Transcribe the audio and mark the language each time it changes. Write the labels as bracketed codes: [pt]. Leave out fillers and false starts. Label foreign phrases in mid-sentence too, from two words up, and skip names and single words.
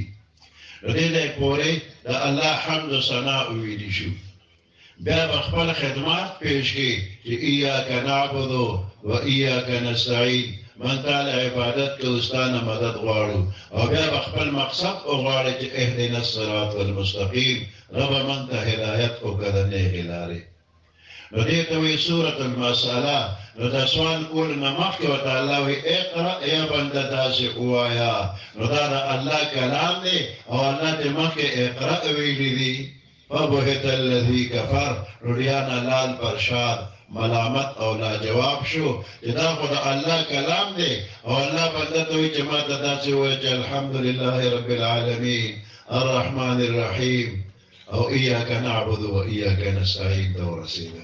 [ps] نو دې ځای پورې د الله حمد و ثنا وویلی شو. بیا به خپل خدمات پیش کړي چې [ar] ایاک نعبد و ایاک نستعین، [ps] من تعالی عبادت کوو، ستا نه مدد غواړو. او بیا به خپل مقصد وغواړي چې [ar] اهدنا الصراط المستقیم، [ps] ربه من ته هدایت وکړه د نیغې لارې. نو دې ته وایي سورة المسأله. نو د سوال کولو نه مخکې ورته الله وایي اقرأ، یا بنده داسې ووایه. نو دا د الله کلام دی او الله دې مخکې اقرأ ویلي دي. [ar] فبهت الذي كفر، [ps] نو ډیانا لال پرشاد ملامت او لاجواب شو چې دا خو د الله کلام دی او الله بنده ته وایي چې ما ته داسې ووایه چې [ar] الحمدلله رب العالمین الرحمن الرحیم [ps] او [ar] ایاک نعبد و ایاک نستعین [ps] ته ورسېده.